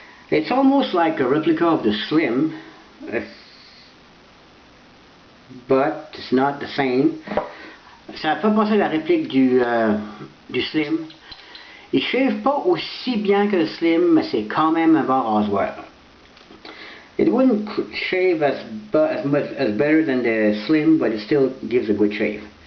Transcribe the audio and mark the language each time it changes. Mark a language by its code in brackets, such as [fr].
[en] It's almost like a replica of the Slim, but it's not the same. [fr] Ça fait penser à la réplique du Slim. Il shave pas aussi bien que le Slim, mais c'est quand même un bon rasoir. [en] It wouldn't shave as better than the Slim, but it still gives a good shave.